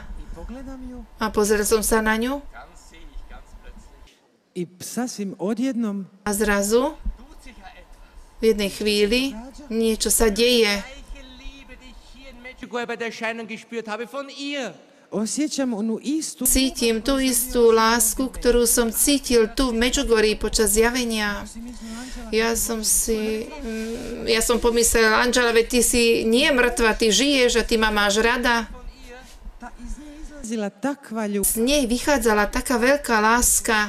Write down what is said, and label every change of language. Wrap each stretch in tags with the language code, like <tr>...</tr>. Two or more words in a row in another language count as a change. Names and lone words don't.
<sk>A pozrel som sa na ňu. A zrazu, v jednej chvíli, niečo sa deje.</sk> <hr>Osjećam onu istu</hr> <sk>Cítim tú istú lásku, ktorú som cítil tu v Medžugorí počas zjavenia. Ja som pomyslel, Anžela, veď ty si nie mŕtva, ty žiješ a ty ma máš rada. Z nej vychádzala taká veľká láska.</sk>